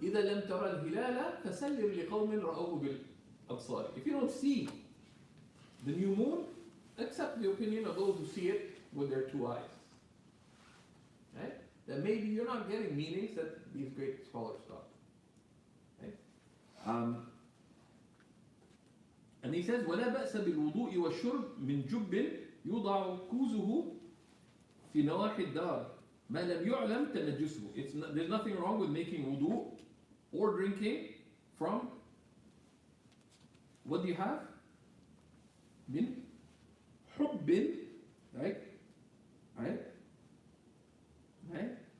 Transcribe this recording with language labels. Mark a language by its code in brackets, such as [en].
[ar] إِذَا لَمْ تَرَى الْهِلَالَ فَسَلِّمْ لِقَوْمٍ رَأَوْهُ بِالْأَبْصَارِ. [en] If you don't see the new moon, accept the opinion of those who see it with their 2 eyes. Right? That maybe you're not getting meanings that these great scholars got. Right? And he says, [ar] وَلَا بَأْسَ بِالْوُضُوءِ وَالشُّرْبِ مِنْ جُبٍّ يُوضَعُ كُوزُهُ فِي نَوَاحِ الدَّارِ مَا لَمْ يُعْلَمْ تَنَجُّسُهُ. [en] There's nothing wrong with making wudu or drinking from, what do you have? [ar] من حب, [en] right? Right? Right?